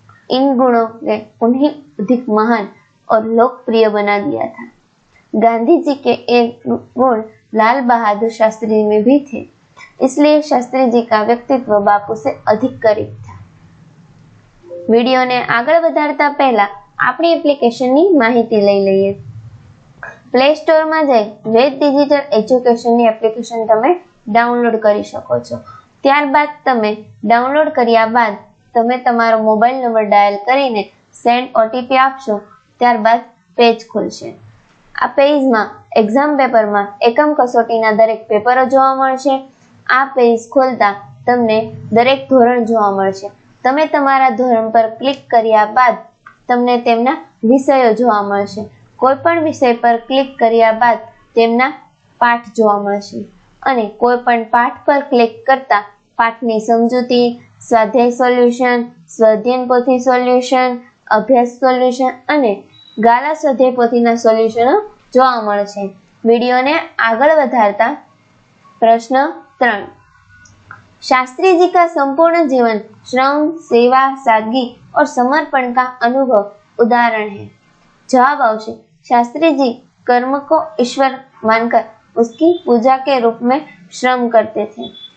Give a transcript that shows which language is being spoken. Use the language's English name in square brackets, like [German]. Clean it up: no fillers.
[Hindi] इन गुणों ने उन्हें अधिक महान और लोकप्रिय बना दिया था। गांधी जी के एक गुण लाल बहादुर शास्त्री में भी थे, इसलिए शास्त्री जी का व्यक्तित्व बापू से अधिक करीब था। [Gujarati] वीडियो ने आगळ वधारता पहला अपनी एप्लिकेशन ની માહિતી લઈ લઈએ। પ્લે સ્ટોર માં જઈ વેદ ડિજિટલ એજ્યુકેશન ની એપ્લિકેશન તમે ડાઉનલોડ કરી શકો છો। ત્યારબાદ તમે ડાઉનલોડ કર્યા બાદ તમે તમારો મોબાઈલ નંબર ડાયલ કરીને સેન્ડ ઓટીપી આપશો, ત્યારબાદ પેજ ખુલશે। આ પેજમાં એક્ઝામ પેપરમાં એકમ કસોટીના દરેક પેપરો જોવા મળશે। આ પેજ ખોલતા તમને દરેક ધોરણ જોવા મળશે। તમે તમારા ધોરણ પર ક્લિક કર્યા બાદ તમને તેમના વિષયો જોવા મળશે। કોઈપણ વિષય પર ક્લિક કર્યા બાદ તેમના પાઠ જોવા મળશે અને કોઈપણ પાઠ પર ક્લિક કરતા પાઠની સમજૂતી, સ્વાધ્યાય સોલ્યુશન, સ્વાધ્યાયન પોથી સોલ્યુશન, અભ્યાસ સોલ્યુશન અને ગાલા સ્વાધ્યાય પોથીના સોલ્યુશનો જોવા મળશે। વિડીયોને આગળ વધારતા [Hindi] प्रश्न 3, शास्त्री जी का संपूर्ण जीवन श्रम, सेवा, सादगी और समर्पण का अनुभव उदाहरण है। जवाब [Gujarati] आवशे [Hindi] शास्त्री जी कर्म को ईश्वर मानकर उसकी पूजा के रूप में श्रम करते थे।